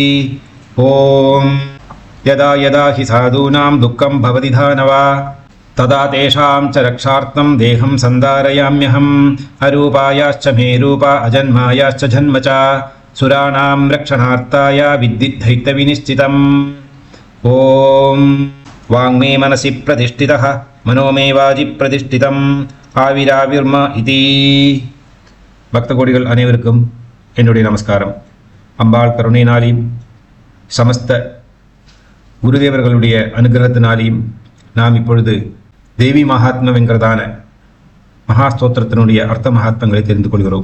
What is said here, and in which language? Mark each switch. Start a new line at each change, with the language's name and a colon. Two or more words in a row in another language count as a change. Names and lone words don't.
Sanskrit: ॐ यदा यदा हि साधूनां दुःखं भवति दानवा तदा तेषां च रक्षार्थं देहं सन्धारयाम्यहम्. अरूपायाश्च मे रूपा अजन्मायाश्च जन्म च सुराणां रक्षणार्थाय विद्युद्धैत्यविनिश्चितम्. ॐ वाङ्मे मनसि प्रतिष्ठितः मनो मे वाजि प्रतिष्ठितम् आविराविर्मा इति.
Tamil: பக்த கோடிகள் அனைவருக்கும் என்னுடைய நமஸ்காரம். அம்பாள் கருணையினாலையும் சமஸ்த குருதேவர்களுடைய அனுகிரகத்தினாலையும் நாம் இப்பொழுது தேவி மகாத்மம் என்கிறதான மகாஸ்தோத்திரத்தினுடைய அர்த்த மகாத்மங்களை தெரிந்து கொள்கிறோம்.